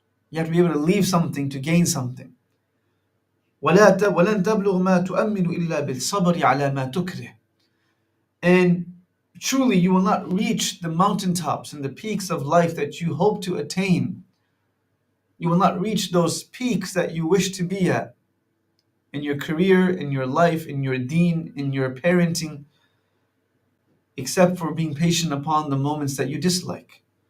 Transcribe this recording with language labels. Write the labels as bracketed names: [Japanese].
[English] You have to be able to leave something to gain something. [Arabic] ولن تبلغ ما تؤمل إلا بالصبر على ما تكره. [English] And truly you will not reach the mountaintops and the peaks of life that you hope to attain. You will not reach those peaks that you wish to be at in your career, in your life, in your deen, in your parenting, except for being patient upon the moments that you dislike.